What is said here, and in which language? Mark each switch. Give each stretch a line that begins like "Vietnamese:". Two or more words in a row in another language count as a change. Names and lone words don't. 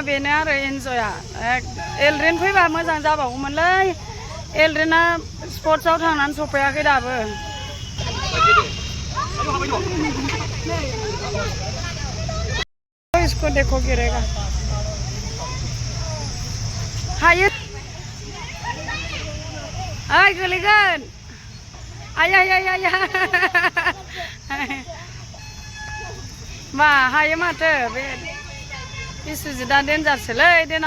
Bodo: बेनो आरो एन्जयआ एलड्रेन फैबा मोजां जाबावगौमोनलै एलड्रेना स्पर्ट्सआव थांनानै सफैयाखै दाबो
Hindi: इसको देखो गिरेगा
Bodo: हायो ओइ गोलैगोन आया मा हायो माथो बे बिसुजितआ डेन्जारसोलै देनां